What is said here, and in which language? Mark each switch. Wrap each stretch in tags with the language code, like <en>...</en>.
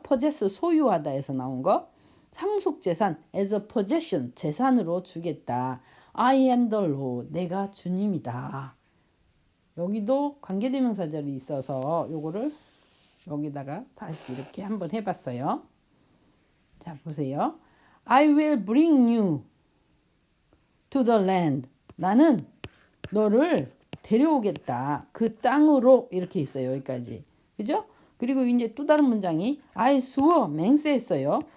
<ko>possess 소유하다에서 나온 거. 상속 재산</ko> <en>as a possession</en> <ko>재산으로 주겠다.</ko> <en>I am the Lord</en> <ko>내가 주님이다. 여기도 관계대명사절이 있어서 요거를 여기다가 다시 이렇게 한번 해봤어요. 자 보세요.</ko> <en>I will bring you to the land.</en> <ko>나는 너를 데려오겠다. 그 땅으로 이렇게 있어요. 여기까지. 그죠? 그리고 이제 또 다른 문장이</ko> <en>I swore</en> <ko>맹세했어요.</ko>